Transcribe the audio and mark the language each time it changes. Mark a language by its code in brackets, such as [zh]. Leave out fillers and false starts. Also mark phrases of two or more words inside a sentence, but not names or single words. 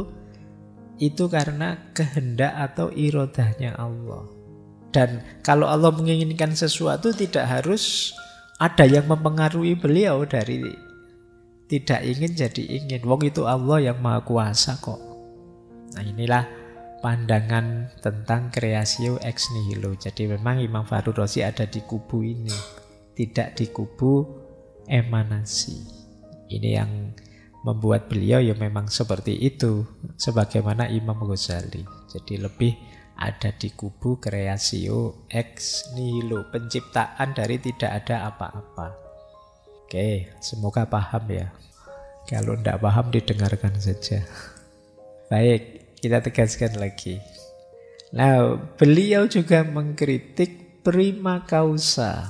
[id] Itu karena kehendak atau irodahnya Allah. Dan kalau Allah menginginkan sesuatu tidak harus ada yang mempengaruhi beliau dari tidak ingin jadi ingin. Wong itu Allah yang maha kuasa kok. Nah, inilah pandangan tentang [la] creatio ex nihilo. [id] Jadi memang Imam Fahru Razi ada di kubu ini, tidak di kubu emanasi. Ini yang membuat beliau ya memang seperti itu, sebagaimana Imam Ghazali. Jadi lebih ada di kubu [la] creatio ex nihilo, [id] penciptaan dari tidak ada apa-apa. Oke, semoga paham ya. Kalau tidak paham didengarkan saja. Baik, kita tegaskan lagi. Nah, beliau juga mengkritik [la] prima causa.